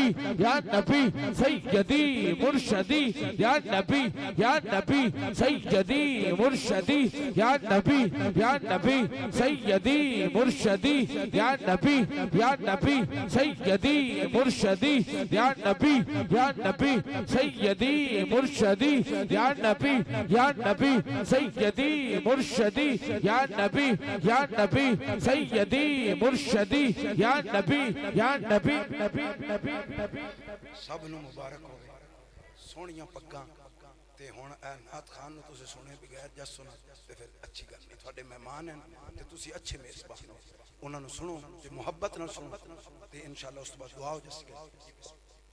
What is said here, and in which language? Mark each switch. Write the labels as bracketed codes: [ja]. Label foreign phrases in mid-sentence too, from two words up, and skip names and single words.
[ar] یا نبی، سیدی مرشدی، یا نبی یا نبی، سیدی مرشدی، یا نبی یا نبی، سیدی مرشدی، یا نبی یا نبی، سیدی مرشدی، یا نبی یا نبی، سیدی مرشدی، یا نبی یا نبی، سیدی مرشدی، یا نبی یا نبی، سیدی مرشدی، یا نبی یا نبی، [pa] سب نو مبارک ہوئے سونیاں پگاں تے ہن اے نعت خان نو تسی سنے بغیر جس سنا تے پھر اچھی گل نہیں، تھوڑے مہمان ہیں تے تسی اچھے میزبان ہو، انہاں نو سنو تے محبت نال سنو تے انشاءاللہ اس تو بعد دعا ہو جس